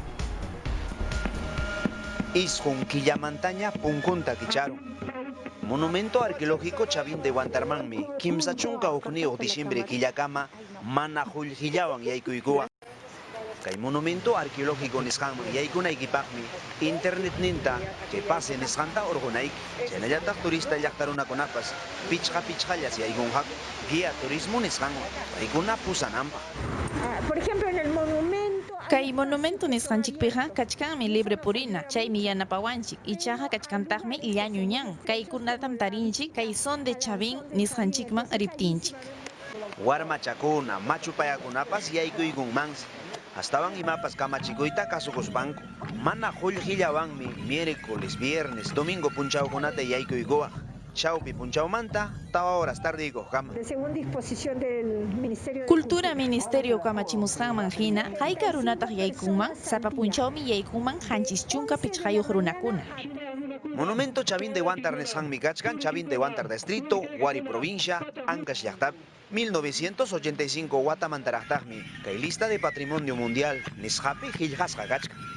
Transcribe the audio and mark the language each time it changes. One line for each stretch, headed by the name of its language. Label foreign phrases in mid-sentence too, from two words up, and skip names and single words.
Quechua: Isqun killamantaña punkunta kicharon.
Spanish: Monumento arqueológico
Quechua: Chavín de Huántarmanmi kimsa chunka hukniyuq diciembre killakama mana qullqillawan yaykuykuwan. Kay
Spanish: monumento arqueológico
Quechua: nisqanman yaykunaykipaqmi internet ninta
Spanish: que pase
Quechua: nisqanta urqunayki. Chaynallataq turista llaqtarunakunapas pichqa-pichqallas yaykunqaku
Spanish: guía turismo
Quechua: nisqanwan paykuna pusananpaq.
Spanish: Por ejemplo, en el monumento...
Quechua: Kay monumento nisqanchikpiqa kachkanmi libre purina, chaymi yanapawanchik, ichaqa kachkantaqmi llañuñan. Kaykunatam tarinchik, kay
Spanish: son de
Quechua: Chavín nisqanchikman riptinchik. Warmachakuna, machupayakunapas yaykuykunmansi. Astawan imapas kamachikuyta kasukuspanku. Mana qullqillawanmi
Spanish: miércoles, viernes, domingo
Quechua: punchawkunata yaykuykuwaq. Chawpi punchawmanta, tawa horas tardiykuqkama.
Spanish: Según disposición del Ministerio de
Quechua: Cultura Ministerio kamachimusqanman hina, hayka runataq yaykunman, sapa punchawmi yaykunman hanchis chunka pichqayuq runakuna. Monumento Chavín de Huántar nisqanmi kachkan, Chavín de Huántar distrito, Huari provincia, Ancash llaqtapi. 1985 watamantaraqtaqmi kay
Spanish: lista de patrimonio mundial
Quechua: nisqapi qillqasqa kachkan.